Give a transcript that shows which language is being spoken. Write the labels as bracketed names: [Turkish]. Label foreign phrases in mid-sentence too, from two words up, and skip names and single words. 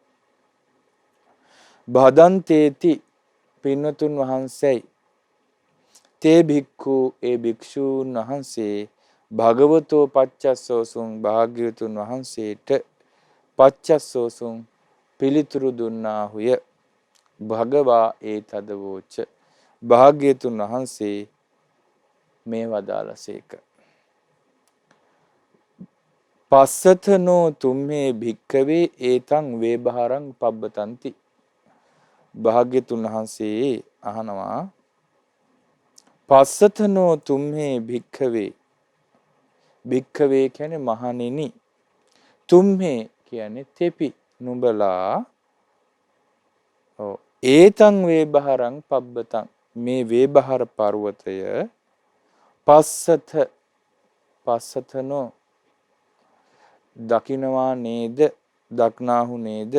[Sinhala] බදන්තේති පින්වතුන් වහන්සේයි [Pali] තේ භික්ඛු [Sinhala] ඒ භික්ෂූන් වහන්සේ [Pali] භගවතෝ පච්චස්සෝසුන් [Sinhala] භාග්‍යවතුන් වහන්සේට පච්චස්සෝසුන් පිළිතුරු දුන්නාහුය. [Pali] භගවා ඒ තදවෝච [Sinhala] භාග්‍යවතුන් වහන්සේ මේ වදාළසේක. [Pali] පස්සතනෝ තුම්හේ භික්ඛවේ ඒතං වේබහරං පබ්බතಂತಿ. [Sinhala] භාග්‍යවතුන් වහන්සේ අහනවා [Pali] පස්සතනෝ තුම්හේ භික්ඛවේ භික්ඛවේ [Sinhala] කියන්නේ මහණෙනි තුම්හේ කියන්නේ තෙපි නුඹලා [Pali] ඒතං වේබහරං පබ්බතං [Sinhala] මේ වේබහර පර්වතය පස්සතනෝ දකින්නවා නේද දක්නාහු නේද.